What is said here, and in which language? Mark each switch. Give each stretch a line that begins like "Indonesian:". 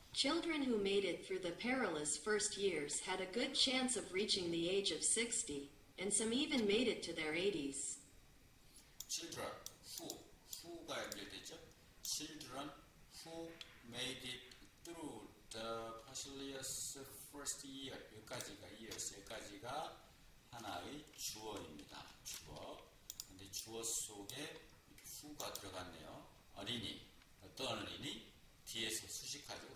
English: Children who made it through the perilous first years had a good chance of reaching the age of 60, and some even made it to their 80s. Children who가
Korean: 연결되죠.
English: Children who made it through the perilous first year
Korean: 여기까지가
English: years
Korean: 여기까지가 하나의 주어입니다. 주어. 근데 주어 속에 이렇게 who가 들어갔네요. 어린이 어떤 어린이 뒤에서 수식하죠.